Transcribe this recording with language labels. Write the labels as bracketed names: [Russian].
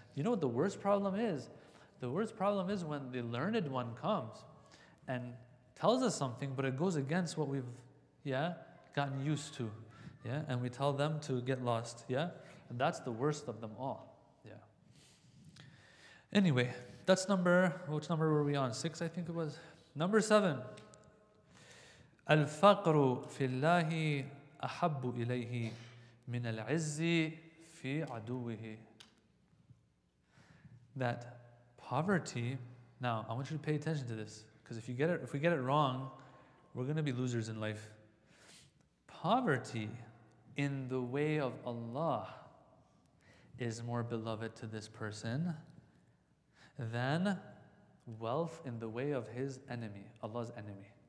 [English] You know what the worst problem is? The worst problem is when the learned one comes and tells us something, but it goes against what we've gotten used to. And we tell them to get lost. And that's the worst of them all. Anyway, that's which number were we on? 6, I think it was. Number 7. [Arabic] الفقر في الله أحب إليه من العز في عدوه. [English] That poverty, now I want you to pay attention to this, because if we get it wrong, we're going to be losers in life. Poverty in the way of Allah is more beloved to this person than wealth in the way of his enemy, Allah's enemy.